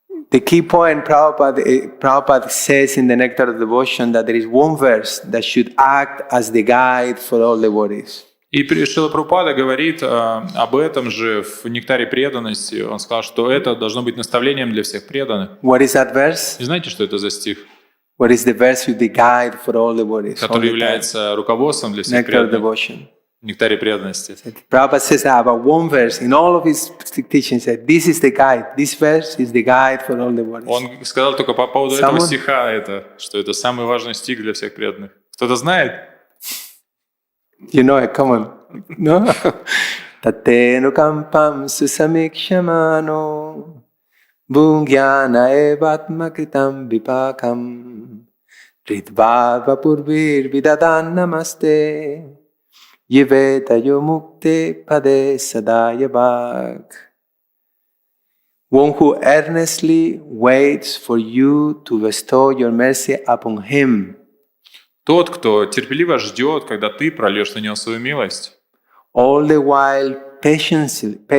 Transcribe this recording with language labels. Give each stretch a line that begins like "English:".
English: The key point Prabhupada says in the Nectar of Devotion that there is one verse that should act as the guide for all devotees.
Russian: И Шрила Прабхупада говорит об этом же в «Нектаре преданности». Он сказал, что это должно быть наставлением для всех преданных.
English: What is that verse?
Russian: И знаете, что это за стих?
English: What is the verse with the guide for all devotees?
Russian: Который является руководством для всех
English: Nectar of
Russian: преданных.
English: Devotion.
Russian: В «Нектаре преданности».
English: Prabhupada says that about one verse in all of his teachings. That this is the guide. This verse is the guide for all devotees.
Russian: Он сказал только по поводу этого стиха, что это самый важный стих для всех преданных. Кто-то знает?
English: You know it, come on. No?
Sanskrit: Tatenu kampam susamikshmano bhungyana evatma kritam vipakam ridvava purvir vidadan namaste yeveta yomukte pade sadayabhak.
English: One who earnestly waits for you to bestow your mercy upon him.
Russian: Тот, кто терпеливо ждет, когда ты прольешь на него свою милость.
English: All the while patiently.